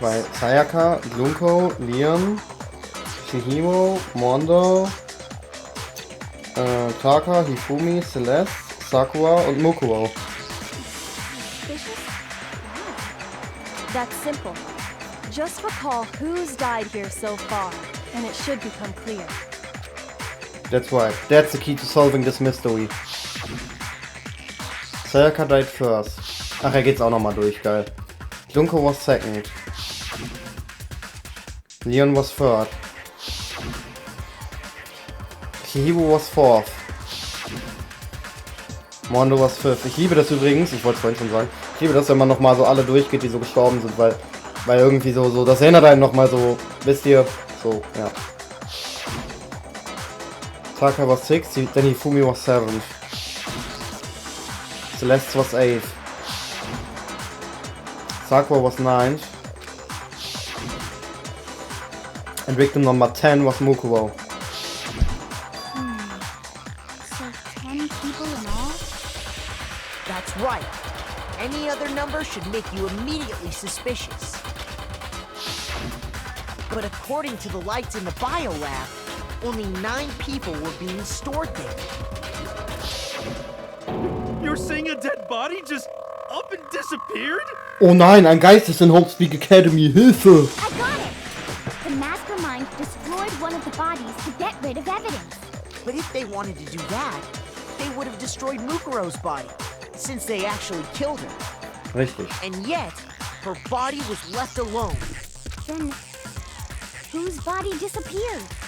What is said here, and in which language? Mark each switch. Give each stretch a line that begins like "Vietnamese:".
German: Weil Sayaka, Junko, Leon, Shihiro, Mondo, Taka, Hifumi, Celeste, Sakura und Mukuro.
English: Suspicious? Why? That's simple. Just recall who's died here so far, and it should become clear. That's right. That's the key to solving this mystery. Sayaka died first.
German: Ach, er geht's auch nochmal durch, geil.
English: Junko was second. Leon was third. Shihiro was fourth. Mondo was fifth.
German: Ich liebe das übrigens, ich wollte es vorhin schon sagen, ich liebe das, wenn man nochmal so alle durchgeht, die so gestorben sind, weil irgendwie so, das erinnert einen nochmal so, wisst ihr, so, ja.
English: Taka was sixth, then Hifumi was seventh. Celeste was 8th. Sakura was 9th. And victim number 10 was Mukuro. So 10 people in all? That's right. Any other number should make you immediately suspicious. But according to the lights in the biolab, only 9 people were being stored there. You're saying a dead body just up and disappeared?
German: Oh nein, ein Geist ist in Hope Speak Academy, Hilfe!
English: I got it! The mastermind destroyed one of the bodies to get rid of evidence. But if they wanted to do that, they would have destroyed Mukuro's body, since they actually killed her.
German: Richtig.
English: And yet, her body was left alone. Then, whose body disappeared?